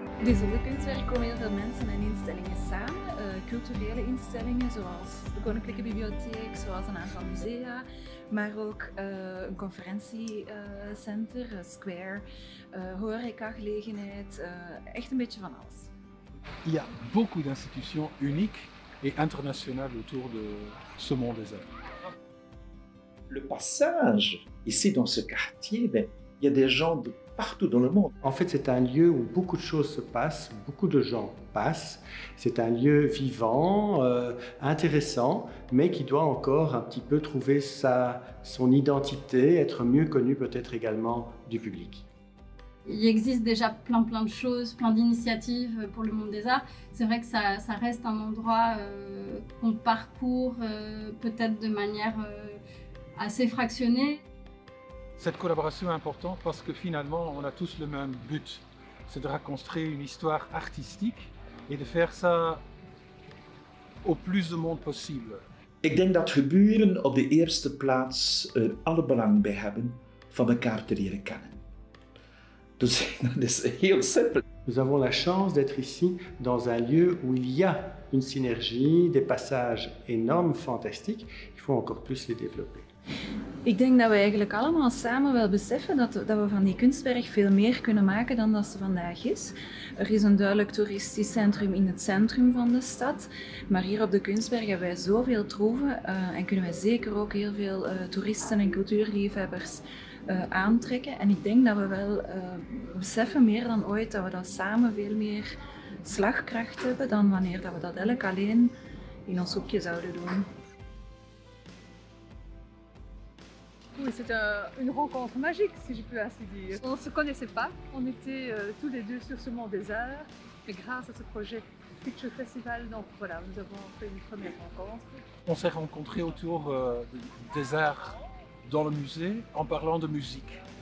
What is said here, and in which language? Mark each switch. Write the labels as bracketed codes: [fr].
[nl] Dezelfde kunstwerk komen heel veel mensen en instellingen samen. Culturele instellingen zoals de Koninklijke Bibliotheek, zoals een aantal musea, maar ook een conferentiecenter, square, horecagelegenheid, echt een beetje van alles. [fr] Il y a beaucoup d'institutions uniques et internationales autour de ce monde des arts. Le passage, ici dans ce quartier, il y a des gens de partout dans le monde. En fait, c'est un lieu où beaucoup de choses se passent, beaucoup de gens passent. C'est un lieu vivant, intéressant, mais qui doit encore un petit peu trouver son identité, être mieux connu peut-être également du public. Il existe déjà plein de choses, plein d'initiatives pour le monde des arts. C'est vrai que ça reste un endroit qu'on parcourt peut-être de manière assez fractionnée. Cette collaboration est importante parce que finalement on a tous le même but, c'est de reconstruire une histoire artistique et de faire ça au plus de monde possible. [nl] Ik denk dat geburen op de eerste plaats er alle belang bij hebben van elkaar te leren kennen. Dus dat is heel simpel. [fr] Nous avons la chance d'être ici dans un lieu où il y a une synergie, des passages énormes, fantastiques. Il faut encore plus les développer. [nl] Ik denk dat we eigenlijk allemaal samen wel beseffen dat we van die kunstwerk veel meer kunnen maken dan dat ze vandaag is. Er is een duidelijk toeristisch centrum in het centrum van de stad, maar hier op de Kunstberg hebben wij zoveel troeven en kunnen wij zeker ook heel veel toeristen en cultuurliefhebbers aantrekken. En ik denk dat we wel beseffen meer dan ooit dat we dat samen veel meer slagkracht hebben dan wanneer dat we dat elk alleen in ons hoekje zouden doen. [fr] Oui, c'est une rencontre magique, si je peux ainsi dire. On ne se connaissait pas, on était tous les deux sur ce monde des arts, et grâce à ce projet Picture Festival, donc voilà, nous avons fait une première rencontre. On s'est rencontrés autour des arts dans le musée en parlant de musique.